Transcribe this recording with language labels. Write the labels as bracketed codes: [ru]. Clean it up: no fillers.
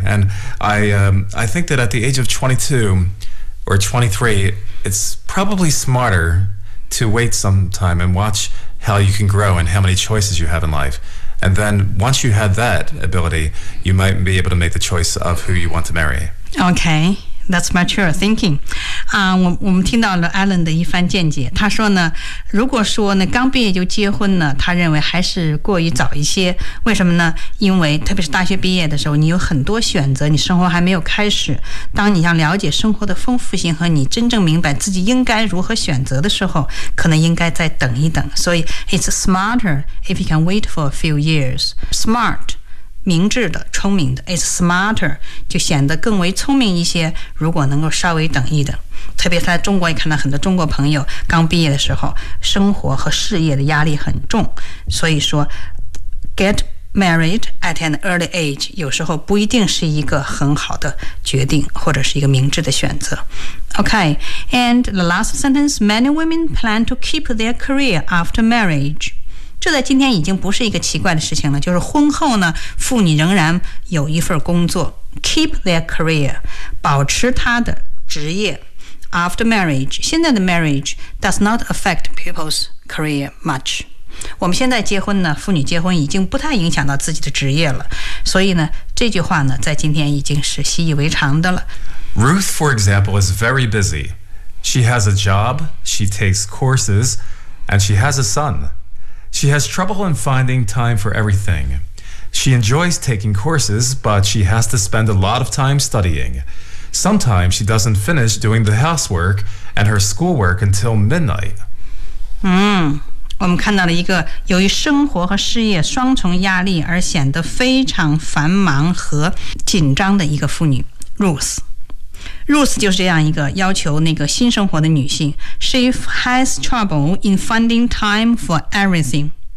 [en] And I think that at the age of 22 or 23, it's probably smarter to wait some time and watch... how you can grow and how many choices you have in life. And then once you have that ability, you might be able to make the choice of who you want to marry. Okay, that's mature thinking. [zh] 我们听到了 Alan 的一番见解。他说呢，如果说呢刚毕业就结婚呢，他认为还是过于早一些。为什么呢？因为特别是大学毕业的时候，你有很多选择，你生活还没有开始。当你要了解生活的丰富性和你真正明白自己应该如何选择的时候，可能应该再等一等。所以 [en] it's smarter if you can wait for a few years. [zh] Smart. 明智的聪明的 [en] is smarter [zh] 就显得更为聪明一些，如果能够稍微等一等，特别在中国也看到很多中国朋友刚毕业的时候生活和事业的压力很重，所以说 [en] get married at an early age [zh] 有时候不一定是一个很好的决定或者是一个明智的选择。 [en] OK, and the last sentence, many women plan to keep their career after marriage. [zh] 这在今天已经不是一个奇怪的事情了，就是婚后呢，妇女仍然有一份工作 ， [en] keep their career， [zh] 保持她的职业。 [en] After marriage， [zh] 现在的 [en] marriage does not affect people's career much。 [zh] 我们现在结婚呢，妇女结婚已经不太影响到自己的职业了，所以呢，这句话呢，在今天已经是习以为常的了。 [en] Ruth, for example, is very busy. She has a job, she takes courses, and she has a son. She has trouble in finding time for everything. She enjoys taking courses, but she has to spend a lot of time studying. Sometimes she doesn't finish doing the housework and her schoolwork until midnight. [zh] 我们看到了一个由于生活和事业双重压力而显得非常繁忙和紧张的一个妇女 ,Ruth. Ruth 就是这样一个要求那个新生活的女性。 [en] She has trouble in finding time for everything.